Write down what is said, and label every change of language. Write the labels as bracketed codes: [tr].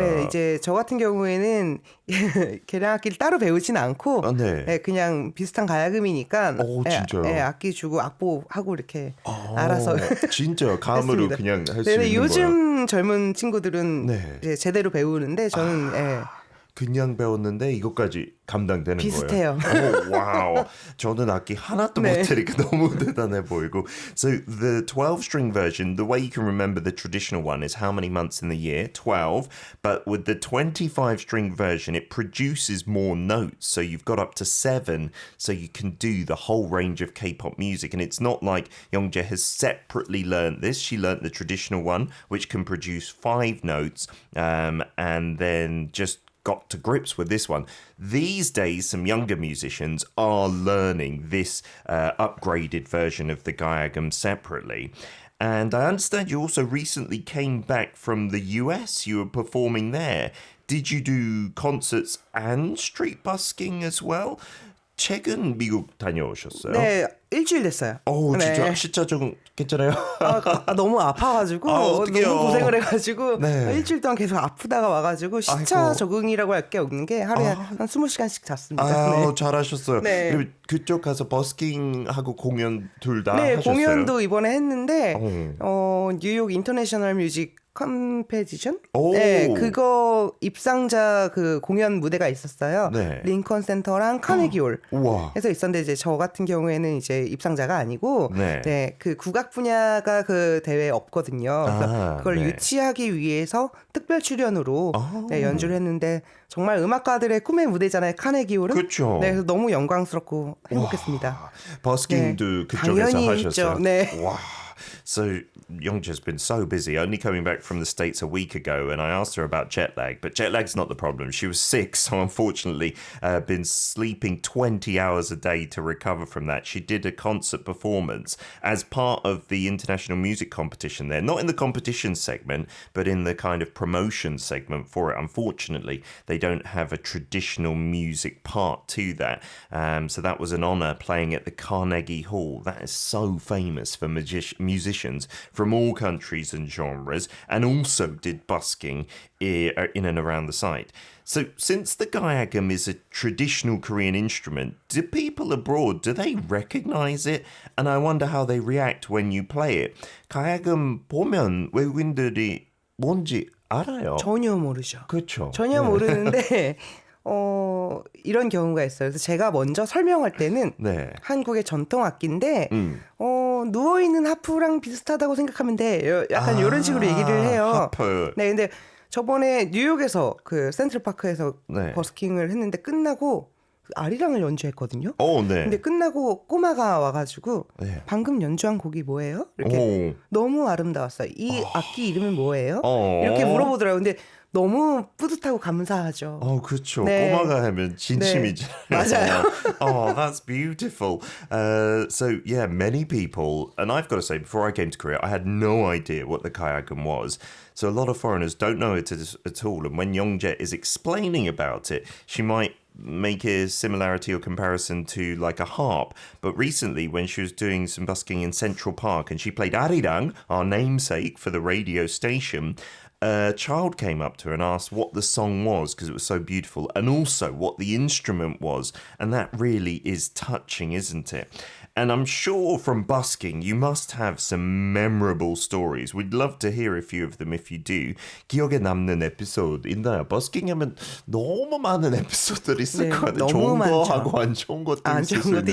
[ko] 네, 이제 저 같은 경우에는 개량악기를 따로 배우진 않고 그냥 비슷한 가야금이니까 악기 주고 악보하고 이렇게 알아서 진짜 감으로 그냥 할 수 있는 거예요. 요즘 젊은 친구들은 이제 제대로 배우는데 저는 그냥 배웠는데 이것까지 감당되는 비슷해요. 거예요. 와우. 저는 악기 하나도 못하니까 너무 대단해 보이고. [en] So the 12-string version, the way you can remember the traditional one is how many months in the year? 12. But with the 25-string version, it produces more notes. So you've got up to 7. So you can do the whole range of K-pop music. And it's not like Youngjae has separately learned this. She learned the traditional one, which can produce 5 notes. And then just got to grips with this one. These days, some younger musicians are learning this upgraded version of the Gayagum separately. And I understand you also recently came back from the US. You were performing there. Did you do concerts and street busking as well? [ko] 최근 미국 다녀오셨어요? 네, 일주일 됐어요. 진짜 진짜 좀 괜찮아요? 너무 아파가지고 너무 고생을 해가지고 일주일 동안 계속 아프다가 와가지고 시차 적응이라고 할 게 없는 게 하루에 한 20시간씩 잤습니다. 잘하셨어요. 그리고 그쪽 가서 버스킹하고 공연 둘 다 하셨어요? 공연도 이번에 했는데 뉴욕 인터내셔널 뮤직 컴페티션? 네, 그거 입상자 그 공연 무대가 있었어요. 네. 링컨 센터랑 카네기홀. 해서 있었는데 이제 저 같은 경우에는 이제 입상자가 아니고 네, 그 국악 분야가 그 대회에 없거든요. 그래서 그걸 유치하기 위해서 특별 출연으로 네, 연주를 했는데 정말 음악가들의 꿈의 무대잖아요. 카네기홀은. 그렇죠. 네, 그래서 너무 영광스럽고 행복했습니다. 버스킹도 네, 그쪽에서 하셨어요. 네. 와. [en] So Youngjae's been so busy, only coming back from the States a week ago, and I asked her about jet lag, but jet lag's not the problem. She was sick, so unfortunately been sleeping 20 hours a day to recover from that. She did a concert performance as part of the international music competition there, not in the competition segment, but in the kind of promotion segment for it. Unfortunately, they don't have a traditional music part to that, so that was an honor playing at the Carnegie Hall. That is so famous for musicians from all countries and genres, and also did busking in and around the site. So since the gayagum is a traditional Korean instrument, do people abroad, do they recognize it? And I wonder how they react when you play it. [ko] gayagum 보면 외국인들이 뭔지 알아요? 전혀 모르죠. 그렇죠. 전혀 모르는데 이런 경우가 있어요. 그래서 제가 먼저 설명할 때는 한국의 전통 악기인데 누워있는 하프랑 비슷하다고 생각하면 돼. 약간 이런 식으로 얘기를 해요. 하프. 네, 근데 저번에 뉴욕에서 그 센트럴파크에서 버스킹을 했는데 끝나고 아리랑을 연주했거든요. 근데 끝나고 꼬마가 와가지고 방금 연주한 곡이 뭐예요? 이렇게 너무 아름다웠어요. 이 악기 이름은 뭐예요? 이렇게 물어보더라고요. 근데 너무 뿌듯하고 감사하죠. 그렇죠. 꼬마가 하면 진심이잖아요. 맞아요. [en] That's beautiful. So yeah, many people, and I've got to say, before I came to Korea, I had no idea what the gayagum was. So a lot of foreigners don't know it at all. And when Youngjae is explaining about it, she might make a similarity or comparison to like a harp. But recently, when she was doing some busking in Central Park and she played Arirang, our namesake for the radio station, a child came up to her and asked what the song was because it was so beautiful, and also what the instrument was. And that really is touching, isn't it? And I'm sure from busking, you must have some memorable stories. We'd love to hear a few of them if you do. [ko] 기억에 남는 에피소드 있나요? 버스킹 하면 너무 많은 에피소드들이 있을 것 같아요. 좋은 거 하고 안 좋은 것도 있을 수 있는데.